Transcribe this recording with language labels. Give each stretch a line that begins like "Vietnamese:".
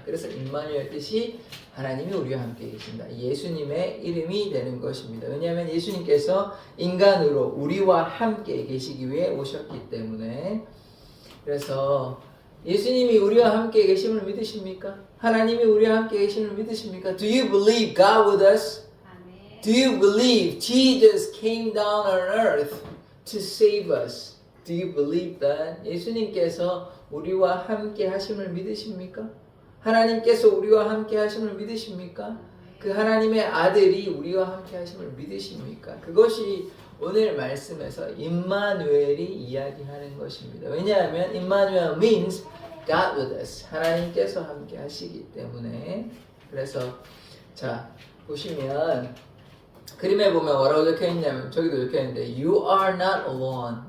Korean: 그래서 임마누엘 뜻이 하나님이 우리와 함께 계신다. 예수님의 이름이 되는 것입니다. 왜냐하면 예수님께서 인간으로 우리와 함께 계시기 위해 오셨기 때문에. 그래서 예수님이 우리와 함께 계심을 믿으십니까? 하나님이 우리와 함께 계심을 믿으십니까?
English: Do you believe God with us? Do you believe Jesus came down on earth to save us? Do you believe that?
Korean: 예수님께서 우리와 함께 하심을 믿으십니까? 하나님께서 우리와 함께 하심을 믿으십니까? 그 하나님의 아들이 우리와 함께 하심을 믿으십니까? 그것이 오늘 말씀에서 임마누엘이 이야기하는 것입니다. 왜냐하면
English: 임마누엘 means God with us.
Korean: 하나님께서 함께 하시기 때문에. 그래서 자 보시면 그림에 보면 뭐라고 적혀 있냐면 저기도 적혀 있는데
English: You are not alone.